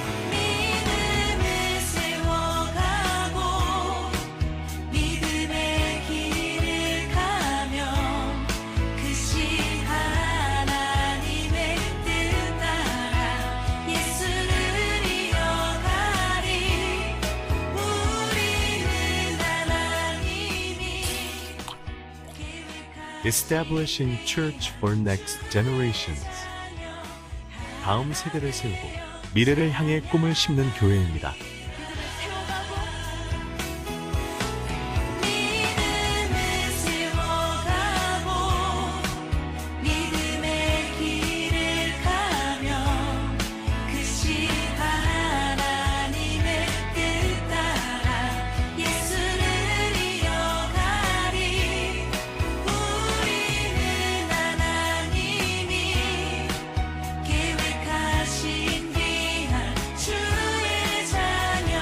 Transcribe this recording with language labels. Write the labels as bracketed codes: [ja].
[ko] 믿음을 세워가고 믿음의 길을 가며 크신 하나님의 뜻 따라 예수를 이어가리 우리는 하나님이 [en] Establishing Church for Next Generations. [ko] 다음 세대를 세우고 미래를 향해 꿈을 심는 교회입니다. 믿음을 세워가고 믿음의 길을 가며 크신 하나님의 뜻 따라 예수를 이어가리 우리는 하나님이 계획하신 귀한 주의 자녀